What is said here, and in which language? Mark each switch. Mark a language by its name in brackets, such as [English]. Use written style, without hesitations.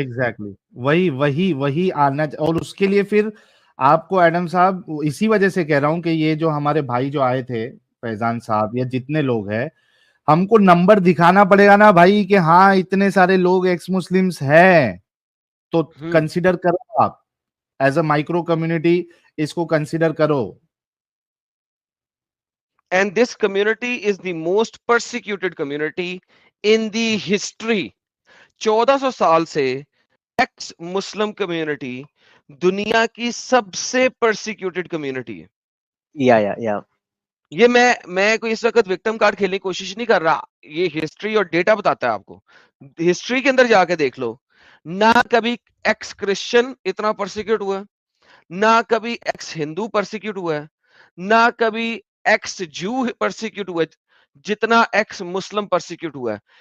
[Hindi] Exactly वही वही वही और उसके लिए फिर आपको एडम साहब, इसी वजह से कह रहा हूं कि ये जो हमारे भाई जो आए थे, फैजान साहब या जितने लोग हैं, हमको नंबर दिखाना पड़ेगा ना भाई कि हाँ इतने सारे लोग एक्स मुस्लिम्स हैं, तो कंसीडर करो आप एज अ माइक्रो कम्युनिटी, इसको कंसीडर करो। [English] And this community is the most persecuted community in the history. [Hindi] 1400 साल से एक्स मुस्लिम कम्युनिटी दुनिया की सबसे परसिक्यूटेड कम्युनिटी है। या ये मैं कोई इस वक्त विक्टिम कार्ड खेलने की कोशिश नहीं कर रहा, ये हिस्ट्री और डेटा बताता है आपको। हिस्ट्री के अंदर जाके देख लो, ना कभी एक्स क्रिश्चियन इतना परसिक्यूट हुआ, ना कभी एक्स हिंदू परसिक्यूट हुआ है, ना कभी एक्स जू परसिक्यूट हुआ है, जितना एक्स मुस्लिम परसिक्यूट हुआ है।